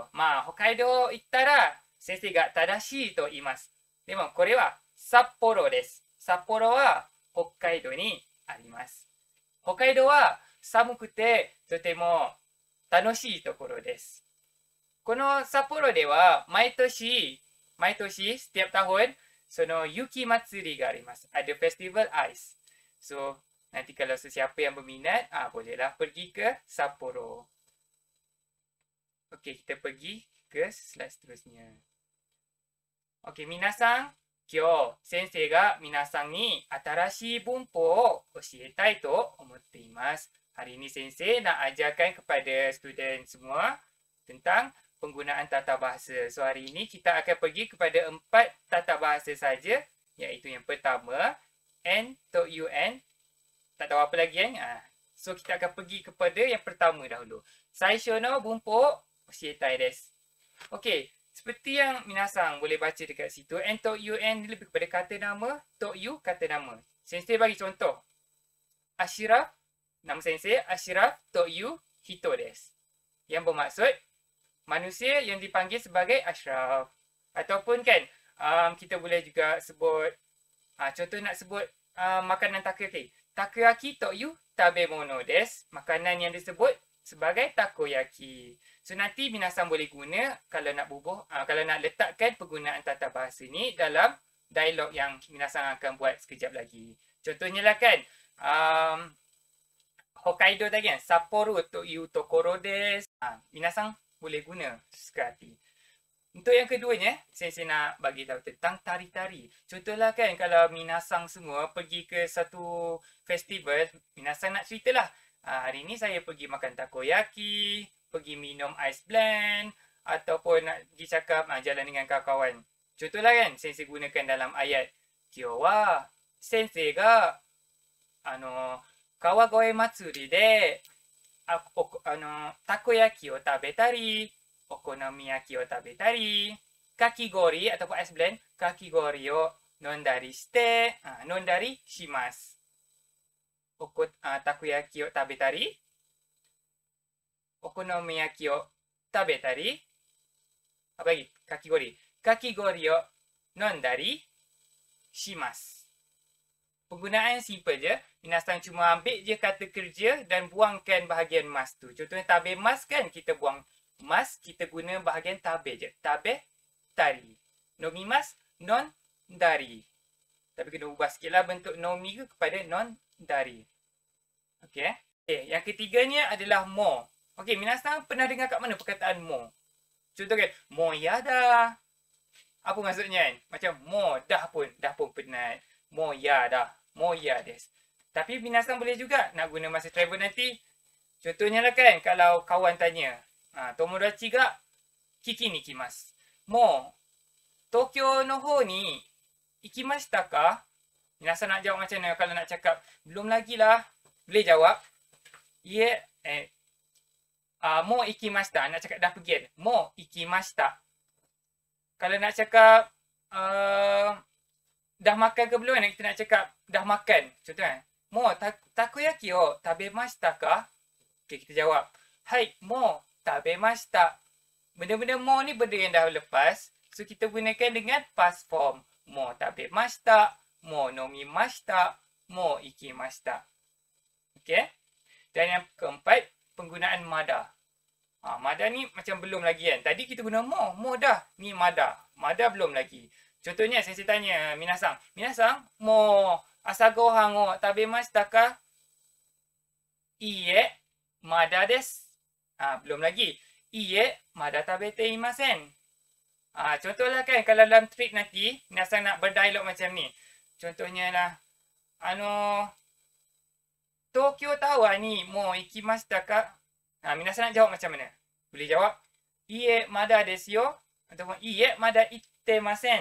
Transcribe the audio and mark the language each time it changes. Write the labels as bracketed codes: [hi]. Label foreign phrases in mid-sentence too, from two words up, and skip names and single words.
[ja] まあ、北海道行ったら先生が正しいと言います。でもこれは札幌です。札幌は北海道にあります。北海道は寒くてとても楽しいところです。この札幌では毎年 [ms] setiap tahun [ja] その雪祭りがあります。 [ms] Ada festival ice. So, nanti kalau sesiapa yang berminat, bolehlah pergi ke Sapporo. Okey, kita pergi ke slide seterusnya. Okey, [ja] 皆さん、今日先生が皆さんに新しい文法を教えたいと思っています。 [ms] Hari ini sensei nak ajarkan kepada student semua tentang penggunaan tata bahasa. So, hari ini kita akan pergi kepada 4 tata bahasa saja, iaitu yang pertama, N to UN. Tak tahu apa lagi kan? So, kita akan pergi kepada yang pertama dahulu. [ja] 最初の文法教えたいです. [ms] Okey, seperti yang minasang boleh baca dekat situ, N to UN ni lebih kepada kata nama, [ja] という [ms] kata nama. Sensei bagi contoh. Ashraf, nama sensei, [ja] Ashraf to you hito desu. [ms] Yang bermaksud, manusia yang dipanggil sebagai Ashraf. Ataupun kan, kita boleh juga sebut, contoh nak sebut makanan takoyaki. [ja] たこ焼きという食べ物です. [ms] Makanan yang disebut sebagai takoyaki. So, nanti minasang boleh guna kalau nak kalau nak letakkan penggunaan tata bahasa ni dalam dialog yang minasang akan buat sekejap lagi. Contohnya lah kan, Hokkaido tadi kan, [ja] 札幌という所です. [ms] Minasang boleh guna suka hati. Untuk yang keduanya, saya nak bagi tahu tentang tari-tari. Contohlah kan, kalau minasang semua pergi ke satu festival, minasang nak ceritalah. Hari ni saya pergi makan takoyaki, pergi minum ice blend, ataupun nak pergi cakap jalan dengan kawan-kawan. Contohlah kan, sensei gunakan dalam ayat. [ja] 今日は先生が川越祭りでたこ焼きを食べたり、お好み焼きを食べたり、かき氷 ataupun [en] ice blend, [ja] かき氷を飲んだりして、飲んだりします. たこ焼きを食べたり、お好み焼きを食べたり, [ms] apa lagi? [ja] かき氷。かき氷を飲んだり、します. [ms] Penggunaan simple je. Minasan cuma ambil je kata kerja dan buangkan bahagian mas tu. Contohnya tabemas kan, kita buang mas, kita guna bahagian tabe je. [ja] 食べ、たり。飲みます、飲ん、だり. [ms] Tapi kena ubah sikit lah bentuk nomi ke kepada non, dari. Okey. Okay, yang ketiganya adalah mo. Okey, minasan pernah dengar kat mana perkataan mo? Contoh kan, [ja] もう嫌だ. [ms] Apa maksudnya kan? Macam mo dah pun penat. Mo ya dah. [ja] もう嫌です. [ms] Tapi minasan boleh juga nak guna masa travel nanti. Contohnya lah kan, kalau kawan tanya, [ja] 友達が聞きに行きます. もう東京の方に行きましたか? [ms] Minasan nak jawab macam mana kalau nak cakap belum lagi lah. Boleh jawab. [ja] いいえ、もう行きました. [ms] Nak cakap dah pergi kan? [ja] もう行きました. [ms] Kalau nak cakap dah makan ke belum? Kita nak cakap dah makan. Contohnya, [ja] もうたこ焼きを食べましたか? [ms] Okay, kita jawab. [ja] はい、もう食べました. [ms] Benda-benda mo ni benda yang dah lepas. So, kita gunakan dengan [en] past form. [ja] もう食べました、もう飲みました、もう行きました. [ms] Okay. Dan yang keempat, penggunaan mada. Mada ni macam belum lagi kan. Tadi kita guna mo. Mo dah. Ni mada. Mada belum lagi. Contohnya saya tanya minasan. [ja] 皆さん、もう朝ご飯を食べましたか? いいえ、まだです. [ms] Belum lagi. [ja] いいえ、まだ食べていません. [ms] Contohlah kan kalau dalam trip nanti minasan nak berdialog macam ni. Contohnya lah [ja] 東京タワーにもう行きましたか? [ms] Minasan nak jawab macam mana? Boleh jawab [ja] いいえまだですよ [ms] ataupun [ja] いいえまだ行ってません.